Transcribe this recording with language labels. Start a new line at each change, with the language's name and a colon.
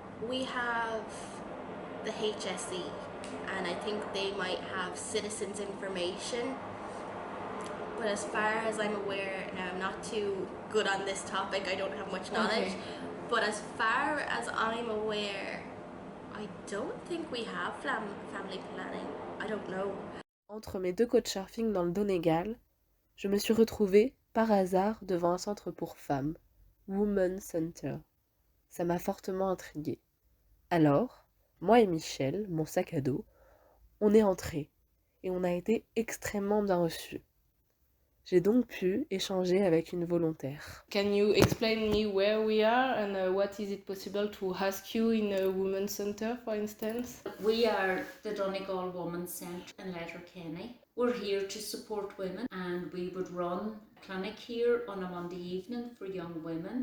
English: We have the HSE, and I think they might have citizens' information. But as far as I'm aware, now I'm not too good on this topic, I don't have much knowledge, but as far as I'm aware, I don't think we have family planning. I don't know.
French: Entre mes deux couchsurfing dans le Donegal, je me suis retrouvée, par hasard, devant un centre pour femmes, Women's Center. Ça m'a fortement intriguée. Alors, moi et Michel, mon sac à dos, on est entrés et on a été extrêmement bien reçus. J'ai donc pu échanger avec une volontaire.
English: Can you explain me where we are and what is it possible to ask you in a women's center, for instance? We are the Donegal Women's Centre in Letterkenny. We're here to support women, and we would run a clinic here on a Monday evening for young women.